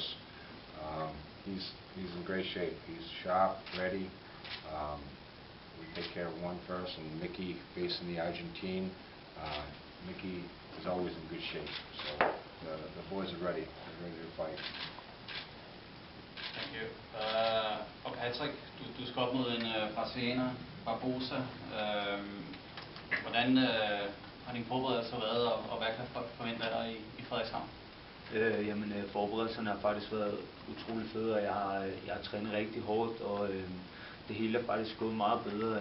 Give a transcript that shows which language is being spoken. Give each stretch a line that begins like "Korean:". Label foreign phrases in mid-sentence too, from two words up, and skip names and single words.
English: He's in great shape, he's sharp, ready. We take care of one first, and Micki facing the Argentine. Micki is always in good shape, so the boys are ready. They're ready to fight. Thank you.
Danish: Og Patrick, du skal op mod en brasilianer, Barbosa. Hvordan har din forberedelse været, og hvad kan forvente af dig i Frederikshavn? Jamen, forberedelserne har faktisk været utrolig fede, og jeg har trænet rigtig hårdt, og det hele er faktisk gået meget bedre.